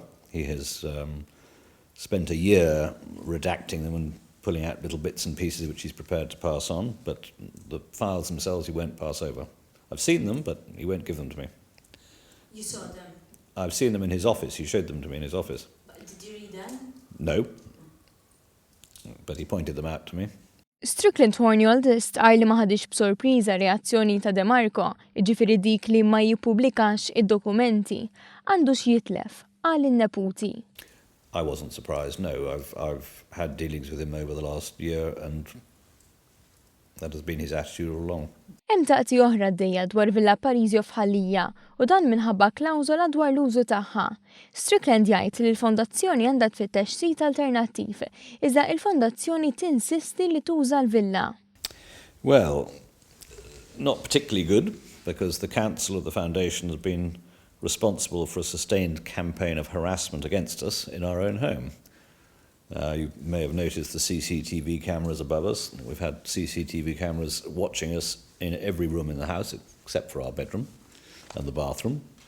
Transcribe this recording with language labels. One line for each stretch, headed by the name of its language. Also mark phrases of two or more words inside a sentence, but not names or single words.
English: He has spent a year redacting them and pulling out little bits and pieces which he's prepared to pass on, but the files themselves he won't pass over. I've seen them, but he won't give them to me. You saw them? I've seen them in his office. He showed them to me in his office. But did you read them? No. But he pointed them out to me.
Maltese: Strickland Hornyold stqar li ma ħadix b'sorpriża reazzjoni ta' De Marco, jiġifieri dik li ma jippubblikax id-dokumenti, għandu x'jitlef għal in-neputi.
English: I wasn't surprised, no. I've had dealings with him over the last year and that has been his attitude all along.
Maltese: Hemm taqti oħra għaddejja dwar Villa Parisio f'Ħallija u dan minħabba klawżola dwar l-użu tagħha. Strickland jgħid li l-fondazzjoni għandha tfittex sit alternattiv, iżda l-fondazzjoni tinsisti li tuża l-villa.
English: Well, not particularly good, because the council of the foundation has been responsible for a sustained campaign of harassment against us in our own home. You may have noticed the CCTV cameras above us. We've had CCTV cameras watching us in every room in the house, except for our bedroom and the bathroom.